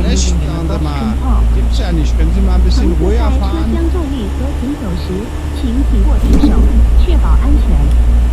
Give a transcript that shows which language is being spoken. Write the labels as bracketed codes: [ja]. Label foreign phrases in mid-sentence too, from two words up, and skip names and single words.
[de] Schlecht, sagen Sie mal. Gibt's ja nicht. Können Sie mal ein bisschen [zh] 乘客 [de] ruhiger [zh] 在车 [de] fahren? [zh] 厢重力和行走时，请紧握扶手，确保安全。